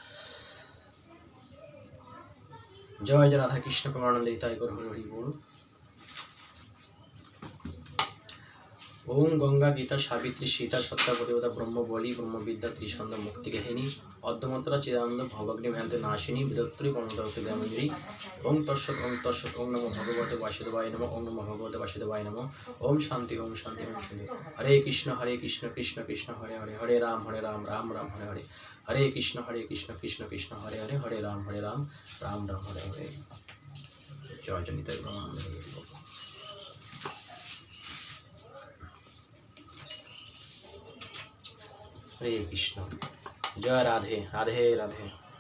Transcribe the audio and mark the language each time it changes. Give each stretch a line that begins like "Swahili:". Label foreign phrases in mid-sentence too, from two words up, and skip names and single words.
Bangla: জয় জয় রাধা কৃষ্ণ প্রেমানন্দে তাই কর হরি হরি বল।
Sanskrit: ওম গঙ্গা গীতা সাবিত্রী সীতা সত্তা প্রতিপদা ব্রহ্ম বলি ব্রহ্মবিদ্যা ত্রিছন্দ মুক্তি গেহিনী অর্ধমন্ত্রা চিদানন্দ ভবগ্নি ভ্যান্তে নাশিনী বিদত্রী পরমতত্ত্ব জ্ঞানমঞ্জরি। ওম তৎসৎ ওম তৎসৎ ওম নমো ভগবতে বাসুদেবায় নমঃ ওম নমো ভগবতে বাসুদেবায় নমঃ। ওম শান্তি ওম শান্তি ওম শান্তি। হরে কৃষ্ণ কৃষ্ণ কৃষ্ণ হরে হরে, হরে রাম রাম রাম হরে হরে। হরে কৃষ্ণ কৃষ্ণ কৃষ্ণ হরে হরে, হরে রাম রাম রাম হরে হরে।
Bangla: জয় জয় নিতাই ব্রহ্মানন্দ।
Sanskrit: हरे कृष्ण। जय राधे राधे राधे।